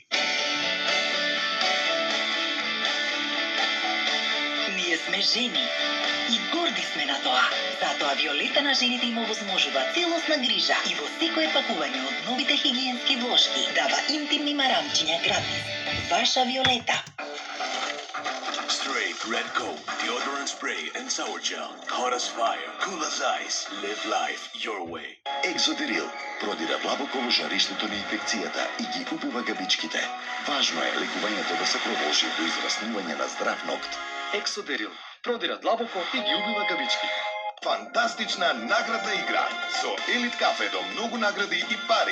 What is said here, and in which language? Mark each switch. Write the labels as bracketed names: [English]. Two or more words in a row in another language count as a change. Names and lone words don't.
[Macedonian] Ние сме жени и горди сме на тоа. Затоа Виолета на жените им овозможува целосна грижа и во секое пакување од новите хигиенски влошки дава интимни марамчиња гратис. Ваша Виолета. [English] Straight Red Coke, deodorant spray and sour gel. Hot as fire, cool as ice. Live life your way. [Macedonian] Екзодерил продира длабоко во жариштето на инфекцијата и ги убива габичките. Важно е лекувањето да се продолжи до израснување на здрав нокт. Ексодерил продира длабоко и ги убива габички. Фантастична наградна игра со Елит кафе до многу награди и пари.